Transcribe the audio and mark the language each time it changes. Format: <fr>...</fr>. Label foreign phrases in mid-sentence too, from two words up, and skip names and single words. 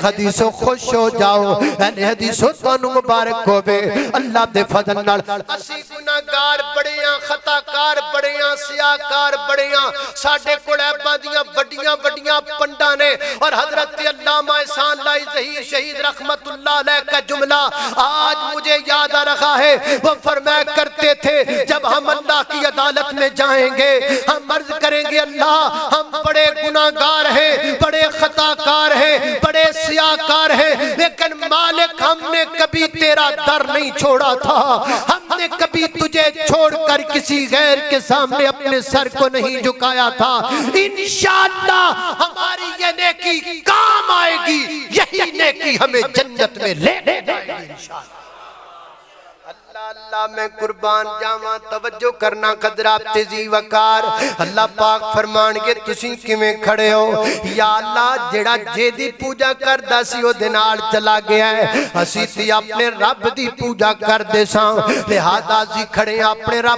<pa>حدیثو خوش ہو جاؤ اہل حدیثو تہانوں مبارک ہووے اللہ دے فضل نال اسی گناہ بڑیاں خطاکار بڑیاں سیاہ کار بڑیاں ساڈے کول عیباں دیاں وڈیاں وڈیاں</pa> <ur>پنڈا نے اور حضرت علامہ احسان الٰہی ظہیر شہید</ur> <ar>رحمة الله عليه</ar> <ur>کا جملہ آج مجھے یاد آ رہا ہے وہ فرمایا کرتے تھے جب ہم اللہ کی عدالت میں جائیں گے ہم عرض کریں گے اللہ ہم بڑے گناہگار ہیں بڑے خطاکار ہیں بڑے سیاہ کار ہیں لیکن مالک ہم نے کبھی تیرا در نہیں چھوڑا تھا ہم نے کبھی تجھے چھوڑ کر کسی غیر کے سامنے اپنے سر کو نہیں جھکایا تھا ان شاء اللہ ہماری یہ نیکی کام آئے گی یہی نیکی ہمیں جنت میں لے جائے گی ان شاء اللہ</ur> <pa>اللہ میں قربان جاوا توجہ کرنا قدرات تیزی وقار اللہ پاک فرمانگے تسی کیویں کھڑے ہو یا اللہ جیہڑا جیدی پوجا کردا سی اودے نال چلا گیا ہے اسی تے اپنے رب دی پوجا کردے ساں لہٰذا اسی کھڑے اپنے رب</pa>